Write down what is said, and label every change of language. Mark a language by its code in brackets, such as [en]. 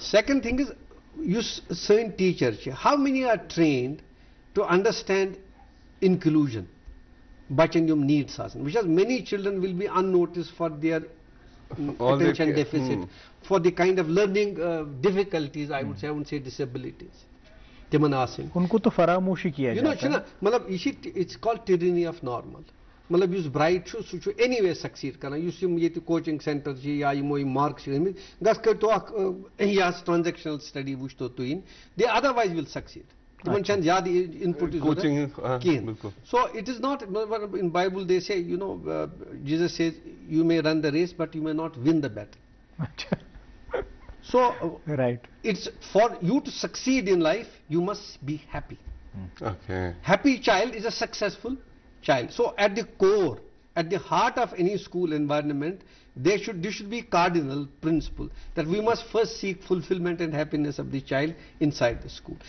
[en] Second thing is, you certain teachers, how many are trained to understand inclusion, bachangum needs, because many children will be unnoticed for their attention deficit, for the kind of learning difficulties, I would say, I wouldn't say disabilities. [hi] उनको तो फरामोशी किया जाता है. [en] मतलब it's called tyranny of normal. [ks] मतलब یُس bright چھُ سُہ چھُ anyway succeed کران. یُس یِم ییٚتہِ coaching center چھِ یا یِمو یِم marks چھِ ٲمٕتۍ گژھ کٔرۍتو اکھ یَس transactional study وٕچھتو تُہۍ یِن, [en] they otherwise will succeed. [ks] تِمن چھَنہٕ زیادٕ input کِہیٖنۍ. [en] So it is not, in Bible they say, you know, Jesus says you may run the race but you may not win the battle. So right, it's for you to succeed in life, you must be happy. Okay. Happy child is a successful child. So at the core, at the heart of any school environment, there should be cardinal principle that we must first seek fulfillment and happiness of the child inside the school.